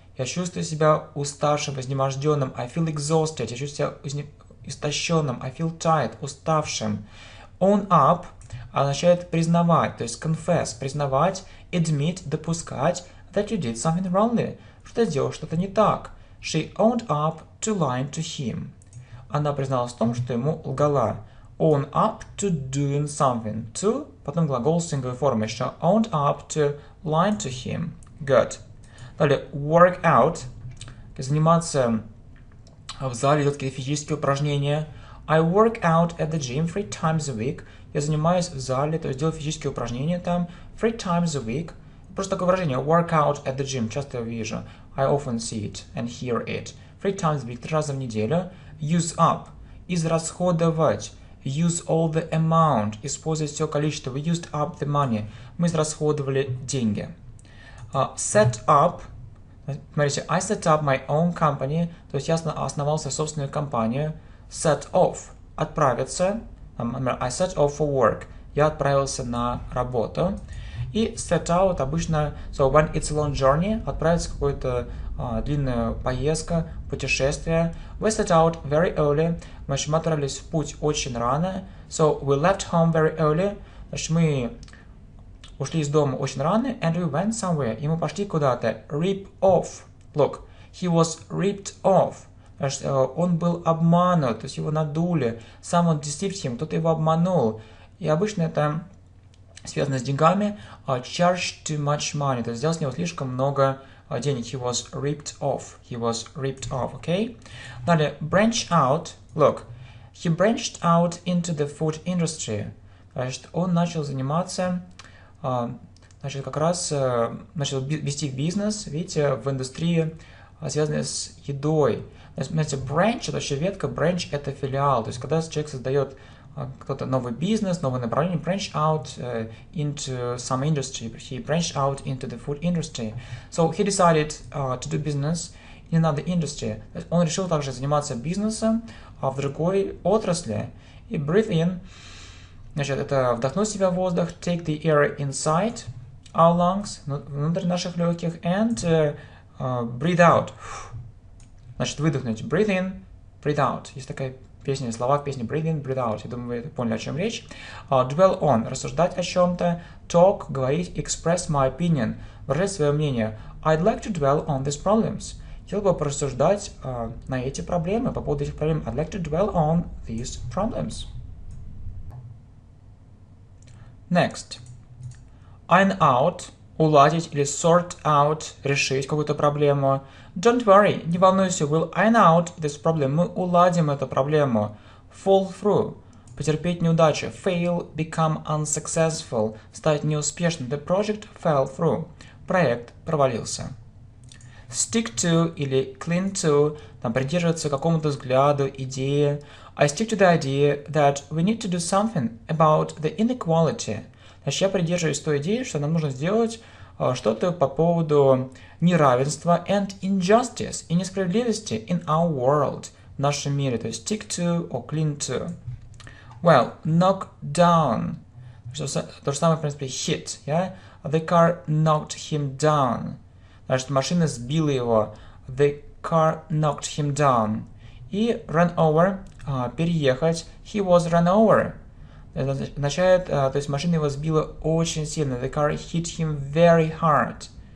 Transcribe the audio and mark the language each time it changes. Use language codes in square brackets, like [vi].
[ru] Я чувствую себя уставшим, изнеможденным. [en] I feel exhausted. [ru] Я чувствую себя истощенным. [en] I feel tired. Уставшим. [ru] Own up означает признавать, то есть confess, признавать, admit, допускать, [en] that you did something wrongly, [ru] что ты сделал что-то не так. [en] She owned up to lying to him. [ru] Она призналась в том, что ему лгала. [en] Own up to doing something. [ru] To, потом глагол синговой формы еще. [en] Owned up to lying to him. Good. [ru] Далее, work out. Заниматься в зале, делать какие-то физические упражнения. [en] I work out at the gym 3 times a week. [ru] Я занимаюсь в зале, то есть делаю физические упражнения там [en] 3 times a week. [ru] Просто такое выражение [en] work out at the gym. [ru] Часто я вижу. [en] I often see it and hear it. 3 times a week, [ru] 3 раза в неделю. [en] Use up. Израсходовать. Use all the amount. [ru] Использовать все количество. [en] We used up the money. [ru] Мы израсходовали деньги. [en] Set up. Смотрите, I set up my own company. [ru] То есть я основал свою собственную компанию. [en] Set off. Отправиться. Например, I set off for work. [ru] Я отправился на работу. И set out обычно, [en] so when it's a long journey, [ru] отправиться в какую-то длинную поездку, путешествие. [en] We set out very early. [ru] Значит, мы отправились в путь очень рано. [en] So we left home very early. [ru] Значит, мы ушли из дома очень рано. [en] And we went somewhere. [ru] И мы пошли куда-то. [en] Rip off. Look, he was ripped off. [ru] Значит, он был обманут, то есть его надули. [en] Someone deceived him, [ru] кто-то его обманул. И обычно это связано с деньгами. [en] Charged too much money, [ru] то есть взял с него слишком много денег. [en] He was ripped off. He was ripped off, okay? Далее, branch out. Look, he branched out into the food industry. [ru] Значит, он начал заниматься, значит, как раз начал вести бизнес, видите, в индустрии, связанной с едой. Знаете, branch – это вообще ветка, branch – это филиал. То есть, когда человек создает кто-то новый бизнес, новое направление, [en] branch out into some industry. He branched out into the food industry. So he decided to do business in another industry. [ru] Он решил также заниматься бизнесом в другой отрасли. [en] И breathe in, [ru] значит, это вдохнуть в себя воздух, [en] take the air inside our lungs, [ru] внутрь наших легких, [en] and breathe out. [ru] Значит, выдохнуть. Breathe in, breathe out. Есть такая песня, слова в песне [en] breathe in, breathe out. [ru] Я думаю, вы это поняли, о чем речь. Dwell on, рассуждать о чем-то. Talk, говорить. [en] Express my opinion, [ru] выражать свое мнение. [en] I'd like to dwell on these problems. [ru] Хотел бы порассуждать на эти проблемы, по поводу этих проблем. [en] I'd like to dwell on these problems. Next. [ru] Iron out, уладить или sort out, решить какую-то проблему. [en] Don't worry, [ru] не волнуйся, [en] we'll iron out this problem. [ru] Мы уладим эту проблему. [en] Fall through, потерпеть неудачу. Fail, become unsuccessful, [ru] стать неуспешным. [en] The project fell through. [ru] Проект провалился. Stick to или cling to, там, придерживаться какому-то взгляду, идее. [en] I stick to the idea that we need to do something about the inequality. [ru] Значит, я придерживаюсь той идеи, что нам нужно сделать что-то по поводу неравенства [en] and injustice [ru] и несправедливости [en] in our world, [ru] в нашем мире. То есть [en] stick to or cling to. Well, knock down. То же самое, в принципе, hit. Yeah? The car knocked him down. [ru] Значит, машина сбила его. [en] The car knocked him down. И run over, переехать. He was run over. [ru] Это означает, то есть машина его сбила очень сильно. [en] The car hit him very hard.